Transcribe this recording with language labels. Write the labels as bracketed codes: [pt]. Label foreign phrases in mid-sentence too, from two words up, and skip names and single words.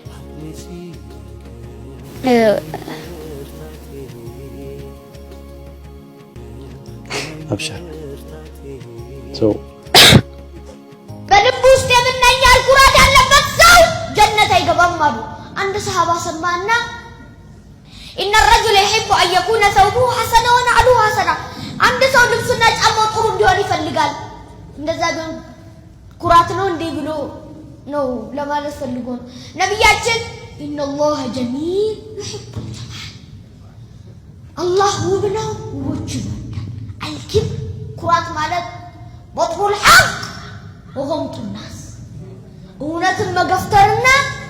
[am] አብሽር በልብ ውስጥ የምናኛል ኩራት ያለበት ሰው ጀነት አይገባም አሉ አንድ ሰሃባ ሰማና [ar] ان الرجل يحب ان يكون ثوبه حسنا ونعله حسنا [am] አንድ ሰው ልብሱና ጫማው ጥሩ እንዲሆን ይፈልጋል እንደዛ ግን ኩራት ነው እንዴ ብሎ ነው ለማለት ፈልጎ ነው ነብያችን [ar] ان الله جميل يحب الجمال [am] الله ውብ ነው ውቦች ይወዳል الكبر ኩራት ማለት [ar] بطل الحق وغمط الناس [am] እውነትን መገፍተርና